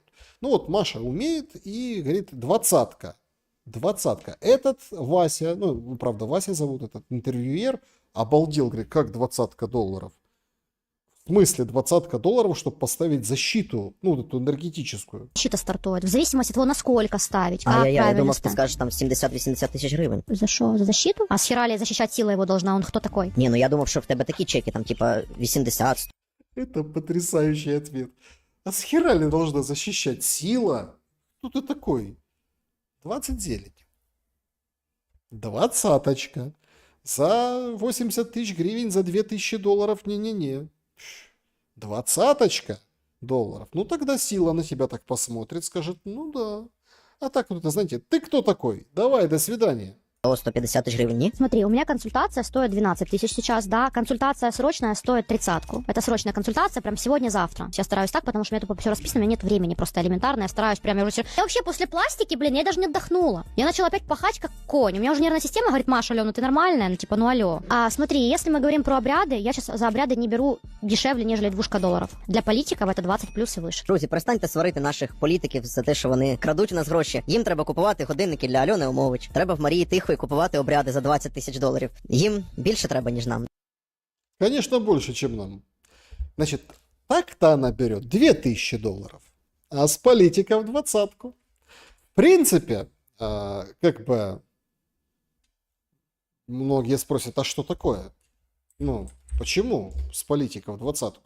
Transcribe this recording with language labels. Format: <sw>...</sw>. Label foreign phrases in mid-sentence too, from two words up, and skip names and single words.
<ru>Ну, вот Маша умеет и говорит, 20-ка. Этот Вася, ну, правда, Вася зовут, этот интервьюер, обалдел, говорит, как 20-ка долларов? В смысле 20-ка долларов, чтобы поставить защиту, ну, эту энергетическую? защита стартует, в зависимости от того, насколько ставить, А как я правильно</ru> <uk>думав, ти</uk> <ru>ставить.</ru> <uk>скажеш там 70-80 тисяч гривень.</uk> <ru>За что? За защиту? А с хера ли защищать сила его должна? Он кто такой?</ru> <uk>Ні, ну я думав, що в тебе такі чеки, там, типа, 80.</uk> <ru>Это потрясающий ответ. А с хера ли должна защищать сила? Кто ты такой? 20 зелень. 20-очка. За 80 тысяч гривен, за 2000 долларов, не-не-не. 20-очка долларов. Ну, тогда сила на тебя так посмотрит, скажет, ну да. А так вот, знаете, ты кто такой? Давай, до свидания.</ru> <uk>О, 150 тисяч гривень, ні?</uk> <ru>Смотри, у меня консультация стоит 12 тысяч сейчас, да, консультация срочная стоит 30-ку. Это срочная консультация прям сегодня-завтра. Я стараюсь так, потому что у меня тупо все расписано, у меня нет времени просто элементарно, я стараюсь прям... Я вообще после пластики, блин, я даже не отдохнула. Я начала опять пахать как конь. У меня уже нервная система говорит, Маша, алё, ну ты нормальная, ну типа, ну алё. А смотри, если мы говорим про обряды, я сейчас за обряды не беру дешевле, нежели 2 долларов. Для политиков это 20 плюс и выше.</ru> <uk>Друзі, перестаньте сварити наших політиків за те, що вони крадуть у нас гроші. Їм треба купувати годинники для Альони Омович. Треба в Марії Тихої купувати обряди за 20 тисяч доларів. Їм більше треба, ніж нам.</uk> <ru>Конечно, больше, чем нам. Значит, так-то она берет 2000 долларов, а с политиков 20-ку. В принципе, как бы, многие спросят, а что такое? Ну, почему с политиков 20-ку?</ru>